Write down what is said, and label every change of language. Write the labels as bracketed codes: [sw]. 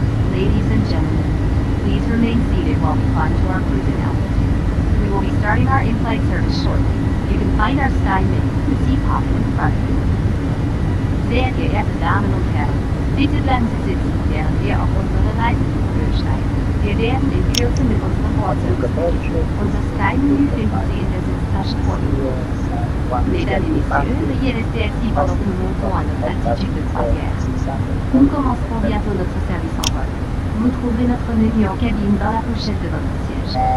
[en] Ladies and gentlemen, please remain seated while we climb to our cruising altitude. We will be starting our in-flight service shortly. You can find our sky menu in the seat pocket in front of you. [de] Sehr geehrte Damen und Herren, bitte bleiben Sie sitzen, während wir auf unsere Reiseflüge steigen. Wir werden in Kürze mit unserem Bordservice beginnen. Unser Sky-Menü finden Sie in der Sitztasche vor Ihnen. [fr] Mesdames et messieurs, veuillez rester assis pendant que nous montons à notre altitude de croisière. Nous commencerons bientôt notre service en vol. Vous trouverez notre menu en cabine dans la pochette de votre siège.